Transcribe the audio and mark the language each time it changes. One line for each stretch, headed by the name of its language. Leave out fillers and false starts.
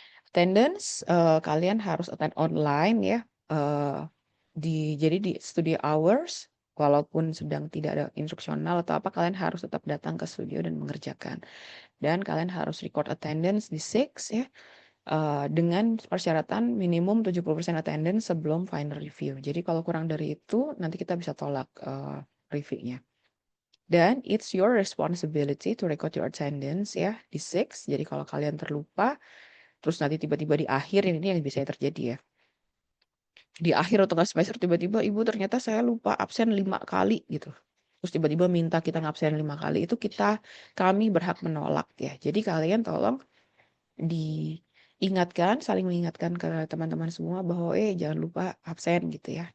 Indonesian: Attendance, kalian harus
English: attend online
Indonesian: ya. Jadi di studio hours, walaupun sedang tidak ada instruksional atau apa, kalian harus tetap datang ke studio dan mengerjakan. Dan kalian harus record attendance di 6 ya. dengan persyaratan minimum 70% attendance sebelum final review. Jadi kalau kurang dari itu nanti kita bisa tolak reviewnya. Dan
English: it's your responsibility to record your attendance
Indonesian: ya di 6. Jadi kalau kalian terlupa, terus nanti tiba-tiba di akhir ini yang biasanya terjadi ya. Di akhir atau semester tiba-tiba ibu ternyata saya lupa absen 5 kali gitu. Terus tiba-tiba minta kita ngabsen 5 kali itu kami berhak menolak ya. Jadi kalian tolong diingatkan, saling mengingatkan ke teman-teman semua bahwa jangan lupa absen gitu ya.